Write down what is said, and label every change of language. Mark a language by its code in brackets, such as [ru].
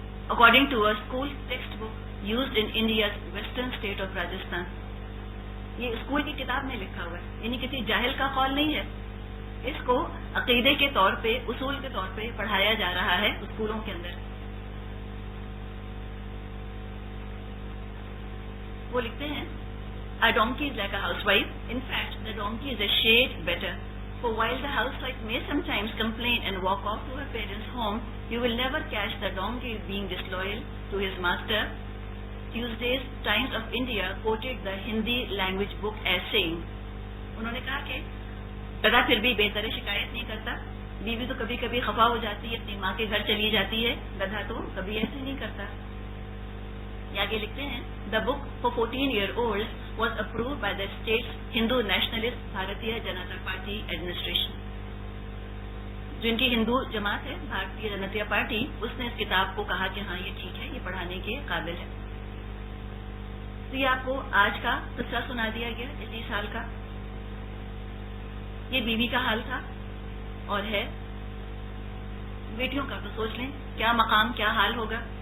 [en] According to a school textbook used in India's western state of Rajasthan. [ur] یہ school کی کتاب میں لکھا ہوا ہے, یعنی کسی جاہل کا قول نہیں ہے. اس کو عقیدے کے طور پہ, اصول کے طور پہ پڑھایا جا رہا ہے اسکولوں کے اندر. وہ لکھتے ہیں, [en] a donkey is like a housewife. In fact, the donkey is a shade better. For while the housewife may sometimes complain and walk off to her parents' home, you will never catch the donkey being disloyal to his master. Tuesday's Times of India quoted the Hindi language book as saying, [ur] انہوں نے کہا کہ گدھا پھر بھی بہتر شکایت نہیں کرتا. بیوی تو کبھی کبھی خفا ہو جاتی ہے, اپنی ماں کے گھر چلی جاتی ہے, گدھا تو کبھی ایسے نہیں کرتا. آگے لکھتے ہیں, [en] the book for 14-year-olds was approved by the state's Hindu nationalist Bharatiya Janata Party administration. [ur] جو ان کی ہندو جماعت ہے بھارتیہ جنتا پارٹی, اس نے اس کتاب کو کہا کہ ہاں یہ ٹھیک ہے, یہ پڑھانے کے قابل ہے. تو یہ آپ کو آج کا قصہ سنا دیا گیا, اسی سال کا. یہ بیوی کا حال تھا اور ہے. بیٹیوں کا تو سوچ لیں کیا مقام, کیا حال ہوگا.